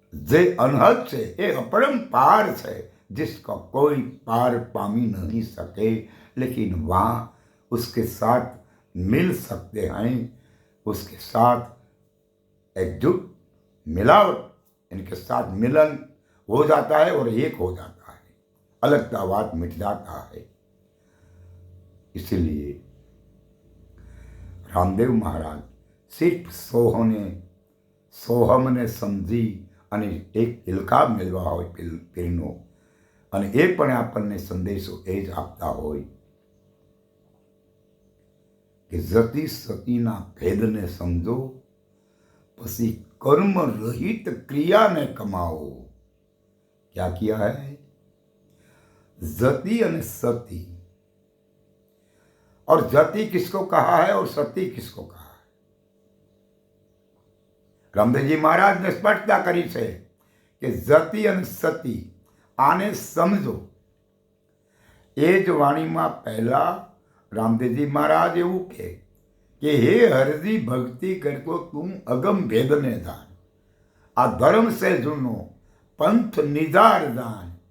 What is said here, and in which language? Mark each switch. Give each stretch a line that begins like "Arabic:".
Gujarati: જે
Hindi: अनहद से ये अपरंपार से जिसका कोई पार पामी नहीं सके, लेकिन वहाँ उसके साथ मिल सकते हैं, उसके साथ एकजुट मिलावट, इनके साथ मिलन हो जाता है और एक हो जाता है, अलगतावाद मिट जाता है. इसीलिए रामदेव महाराज सिर्फ
Gujarati: सोहમને સમજી અને એક ઇલકાબ મેળવા હોય પીરનો, અને એ પણ આપણને સંદેશો એ જ આપતા હોય કે જતી સતીના ભેદને સમજો, પછી કર્મ રહિત ક્રિયાને કમાઓ.
Hindi: ક્યાં કિયા હૈ? जति અને सती. और जति किसको कहा है और सती किसको कहा है?
Gujarati: રામદેવજી મહારાજને સ્પષ્ટતા કરી છે કે જતિ અને સતી આને સમજો. એ જ વાણીમાં પહેલા રામદેવજી મહારાજ એવું કહે કે હે હરજી ભક્તિ કરતો તું અગમ ભેદને જાણ, આ ધર્મ સે જૂનો પંથ નિજાર જાણ.